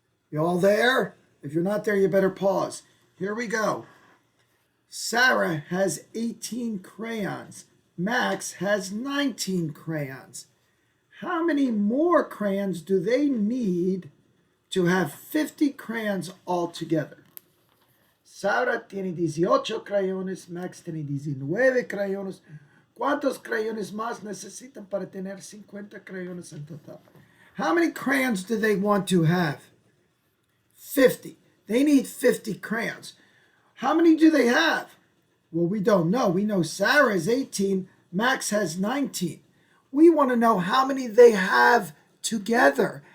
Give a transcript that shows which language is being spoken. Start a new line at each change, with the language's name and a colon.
English: You all there? If you're not there, you better pause. Here we go. Sarah has 18 crayons. Max has 19 crayons. How many more crayons do they need to have 50 crayons altogether?
Spanish: Sarah tiene 18 crayones, Max tiene 19 crayones. ¿Cuántos crayones más necesitan para tener 50 crayones en total?
English: How many crayons do they want to have? 50. They need 50 crayons. How many do they have? Well, we don't know. We know Sarah is 18, Max has 19. We want to know how many they have together.